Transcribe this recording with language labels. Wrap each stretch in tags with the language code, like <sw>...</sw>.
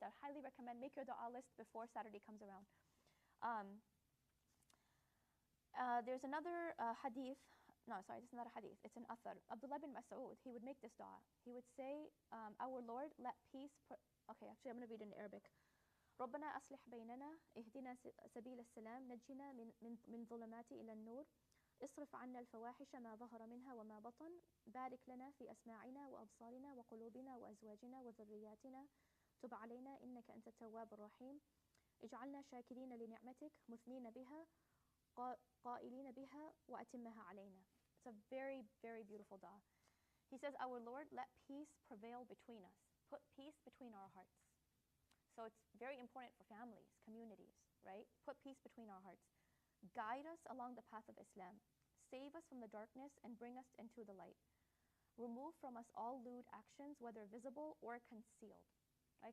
<en>I highly recommend make your dua list before Saturday comes around. There's another hadith. No, sorry, this is not a hadith. It's an athar. Abdullah bin Mas'ud, he would make this dua. He would say, our Lord, let peace... Okay, actually, I'm going to read it in Arabic.</en> <ar>ربنا أصلح بيننا اهدنا سبيل السلام نجنا من ظلمات إلى النور اصرف عنا الفواحش ما ظهر منها وما بطن بارك لنا في أسماعنا وأبصارنا وقلوبنا وأزواجنا وذرياتنا تب علينا إنك أنت التواب الرحيم اجعلنا شاكرين لنعمتك مثنين بها قائلين بها وأتمها علينا.</ar> <en>It's a very, very beautiful dua. He says, our Lord, let peace prevail between us. Put peace between our hearts. So it's very important for families, communities, right? Put peace between our hearts. Guide us along the path of Islam. Save us from the darkness and bring us into the light. Remove from us all lewd actions, whether visible or concealed, right?</en>